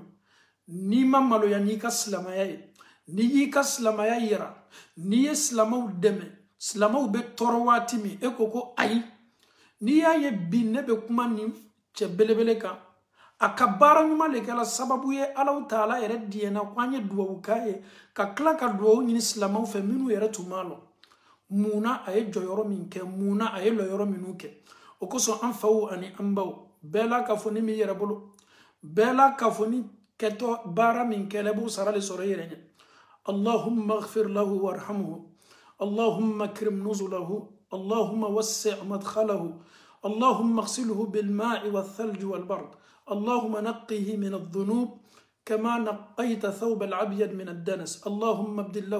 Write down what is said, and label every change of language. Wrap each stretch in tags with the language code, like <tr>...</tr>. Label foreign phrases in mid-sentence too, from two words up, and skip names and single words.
<bm>N'i ma maloya n'i ka silamaya ye, n'i y'i ka silamaya yira, n'i ye silamaw dɛmɛ, silamaw bɛ tɔɔrɔ waati min e ko ko ayi, n'i y'a ye bi ne bɛ kuma nin cɛ belebele kan, a ka baara ɲuman de kɛla sababu ye alaw taala yɛrɛ diɲɛna ko an ye duwawu k'a ye, ka tila ka duwawu ɲini silamaw fɛ minnu yɛrɛ tun b'a lɔ. Munna a ye jɔyɔrɔ min kɛ, munna a ye lɔyɔrɔ minnu kɛ. O kosɔn an faw ani an baw, bɛɛ la kafoni min yɛrɛ bolo, bɛɛ la kafoni kɛtɔ baara min kɛla i b'o sara de sɔrɔ i yɛrɛ ɲɛ.</bm> <ar>اللهم اغفر له وارحمه اللهم اكرم نزله اللهم وسع مدخله اللهم اغسله بالماء والثلج والبرد اللهم نقه من الذنوب كما نقيت ثوب العبيد من الدنس اللهم ابدل له</ar>